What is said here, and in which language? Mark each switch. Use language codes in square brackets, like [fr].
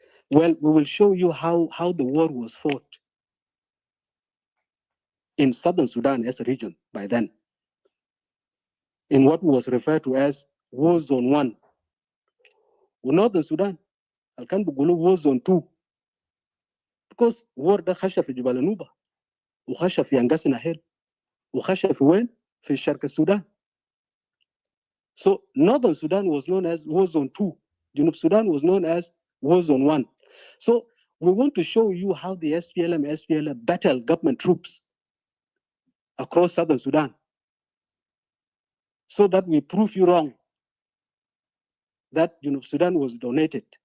[en] Well, we will show you how the war was fought in Southern Sudan as a region by then, in what was referred to as War Zone 1. Northern Sudan, Al-Kan Bugulu War Zone 2. Because [ar] war ده خشى في جبال نوبة وخشى في أنقاسنا هيل وخشى في وين؟ في شرق السودان. [en] So Northern Sudan was known as War Zone 2. Junub Sudan was known as War Zone 1. So we want to show you how the SPLM, SPLA battled government troops across Southern Sudan, so that we prove you wrong that Junub Sudan was donated.